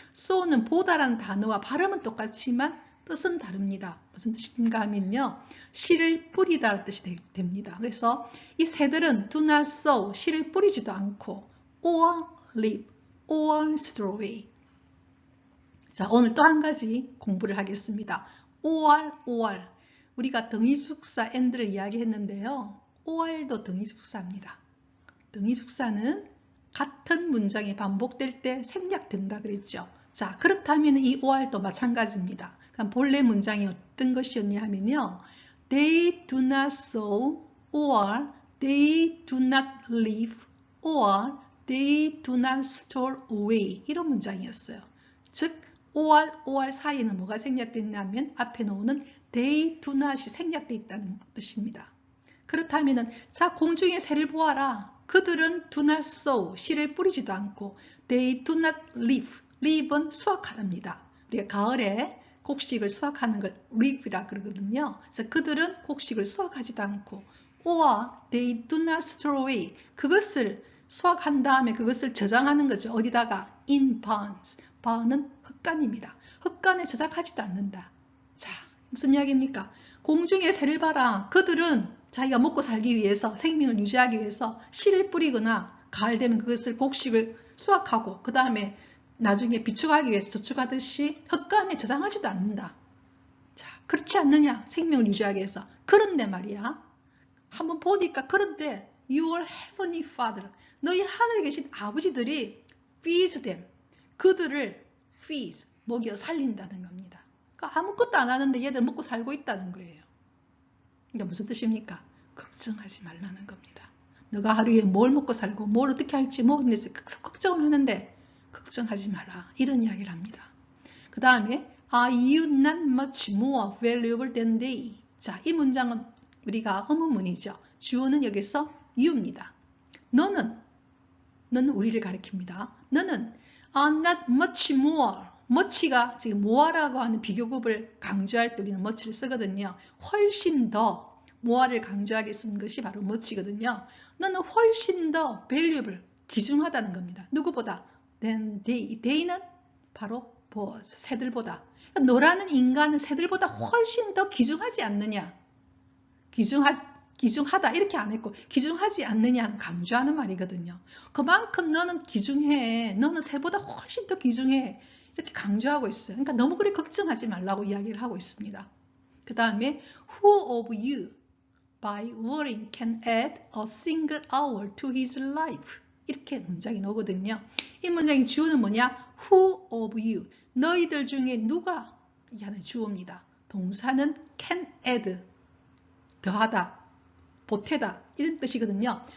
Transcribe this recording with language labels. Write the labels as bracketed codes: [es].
[ko] sow는 보다라는 단어와 발음은 똑같지만 뜻은 다릅니다. 무슨 뜻인가 하면요, 씨를 뿌리다라는 뜻이 됩니다. 그래서 이 새들은 [en] do not sow, [ko] 씨를 뿌리지도 않고 [en] or reap, or store away. [ko] 자, 오늘 또 한 가지 공부를 하겠습니다. [en] or. [ko] 우리가 등위숙사 and를 이야기했는데요. or도 등위숙사입니다. 등위숙사는 같은 문장이 반복될 때 생략된다 그랬죠. 자, 그렇다면 이 or도 마찬가지입니다. 그럼 본래 문장이 어떤 것이었냐 하면요, [en] they do not sow, or they do not reap, or they do not store away, [ko] 이런 문장이었어요. 즉, or 사이에는 뭐가 생략됐냐면 앞에 놓는 [en] they do not [ko] 이 생략되어 있다는 뜻입니다. 그렇다면 자, 공중의 새를 보아라. 그들은 [en] do not sow, [ko] 씨를 뿌리지도 않고 [en] they do not reap, [ko] reap은 수확하답니다. 우리가 가을에 곡식을 수확하는 걸 reap이라 그러거든요. 그래서 그들은 곡식을 수확하지도 않고 [en] or they do not store away, [ko] 그것을 수확한 다음에 그것을 저장하는 거죠. 어디다가? [en] in barns. [ko] barn은 흙간입니다. 흙간에 저장하지도 않는다. 자, 무슨 이야기입니까? 공중의 새를 봐라. 그들은 자기가 먹고 살기 위해서, 생명을 유지하기 위해서 씨를 뿌리거나 가을 되면 그것을 곡식을 수확하고 그 다음에 나중에 비축하기 위해서 저축하듯이 흙간에 저장하지도 않는다. 자, 그렇지 않느냐? 생명을 유지하기 위해서. 그런데 말이야. 한번 보니까 그런데 [en] your heavenly Father, [ko] 너희 하늘에 계신 아버지들이 [en] feeds them, [ko] 그들을 feeds, 먹여 살린다는 겁니다. 그러니까 아무것도 안 하는데 얘들 먹고 살고 있다는 거예요. 그러니까 무슨 뜻입니까? 걱정하지 말라는 겁니다. 너가 하루에 뭘 먹고 살고 뭘 어떻게 할지 모르는 데서 걱정을 하는데 걱정하지 마라, 이런 이야기를 합니다. 그 다음에 [en] Are you not much more valuable than they? [ko] 자, 이 문장은 우리가 의문문이죠. 주어는 여기서 you입니다. 너는 우리를 가리킵니다. 너는 [en] are not much more. [ko] much가 지금 more라고 하는 비교급을 강조할 때 우리는 much를 쓰거든요. 훨씬 더 more를 강조하게 쓴 것이 바로 much거든요. 너는 훨씬 더 valuable, 귀중하다는 겁니다. 누구보다? [en] than they. [ko] they는 바로 birds, 새들보다. 그러니까 너라는 인간은 새들보다 훨씬 더 귀중하지 않느냐? 귀중하다 이렇게 안 했고 귀중하지 않느냐 강조하는 말이거든요. 그만큼 너는 귀중해. 너는 새보다 훨씬 더 귀중해. 이렇게 강조하고 있어요. 그러니까 너무 그리 걱정하지 말라고 이야기를 하고 있습니다. 그 다음에 [en] Who of you by worrying can add a single hour to his life? [ko] 이렇게 문장이 나오거든요. 이 문장의 주어는 뭐냐? [en] Who of you? [ko] 너희들 중에 누가? 이 하는 주어입니다. 동사는 [en] can add, [ko] 더하다, 보태다 이런 뜻이거든요.